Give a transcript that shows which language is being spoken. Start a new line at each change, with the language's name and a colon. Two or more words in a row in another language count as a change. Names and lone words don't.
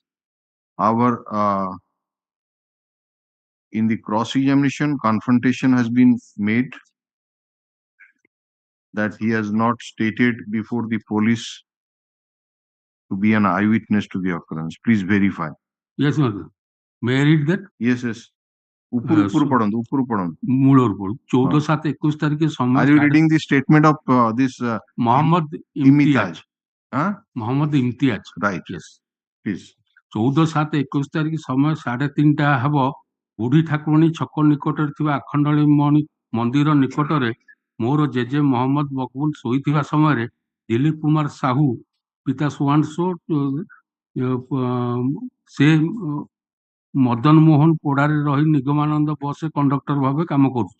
English: Our in the cross-examination, confrontation has been made that he has not stated before the police to be an eyewitness to the occurrence. Please verify. Yes, my lord. May I read that? Yes, yes.
Odia: ଉପରୁ ପଢନ୍ତୁ ମୂଳରୁ ପଢୁ 14/7/21 ତାରିଖ ସମୟ
English: Are you reading the statement of this Mohammed Imtiaz? Mohammed Imtiaz. Right. Yes. Please.
Odia: 14/7/21 ତାରିଖ ସମୟ 3:30 ହେବ ବୁଢୀ ଠାକୁରାଣୀ ଛକ ନିକଟରେ ଥିବା ଆଖଣ୍ଡଳୀ ମନ୍ଦିର ନିକଟରେ ମୋର ଜେଜେ ମହମ୍ମଦ ମକବୁଲ ଶୋଇଥିବା ସମୟରେ ଦିଲ୍ଲୀପ କୁମାର ସାହୁ ପିତା ସୁଆଂଶୁ ସେ ମଦନ ମୋହନ ପୋଡାରେ ରହି ନିଗମାନନ୍ଦ ବସରେ କଣ୍ଡକ୍ଟର ଭାବେ କାମ କରୁଛି।